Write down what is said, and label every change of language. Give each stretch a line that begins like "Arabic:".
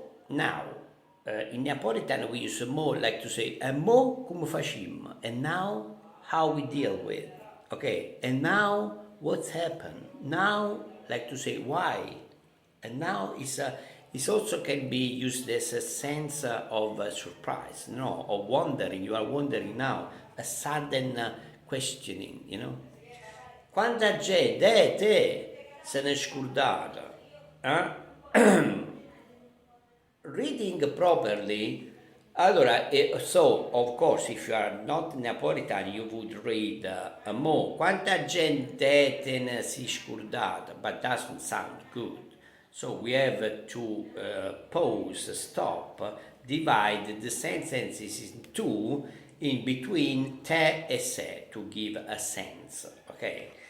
English: Now, in Neapolitan we use like to say,
Italian: come facciamo,
English: and now how we deal with, okay, and now what's happened, now like to say why, and now it also can be used as a sense of surprise, of wondering. You are wondering now, a sudden questioning,
Neapolitan: Quanta gente te se ne è scordata?
English: Reading properly, allora, so of course if you are not Napolitan you would read
Neapolitan: quanta gente te ne si scordata,
English: but doesn't sound good. So we have to pause, stop, divide the sentences in two, in between
Neapolitan: te e se,
English: to give a sense, okay?